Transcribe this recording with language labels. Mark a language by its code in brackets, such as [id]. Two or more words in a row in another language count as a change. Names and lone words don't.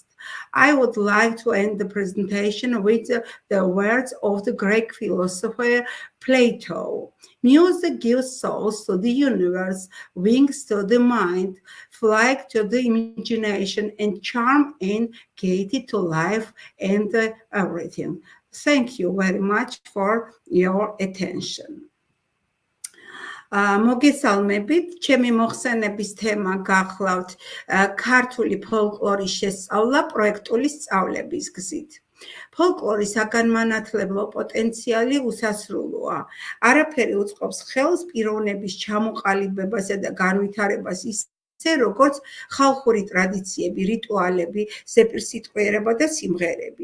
[en] I would like to end the presentation with the words of the Greek philosopher Plato. Music gives souls to the universe, wings to the mind, flight to the imagination, and charm and gaiety to life and everything. Thank you very much for your attention. [ka] მოგესალმებით, ჩემი მოხსენების თემა გახლავთ ქართული ფოლკლორის შესწავლა პროექტული სწავლების გზით. ფოლკლორის საგანმანათლებლო პოტენციალი უსასრულოა. არაფერი უწყობს ხელს პიროვნების ჩამოყალიბებასა და განვითარებას როგორც ხალხური ტრადიციები, რიტუალები, ზეპირსიტყვიერება და სიმღერები.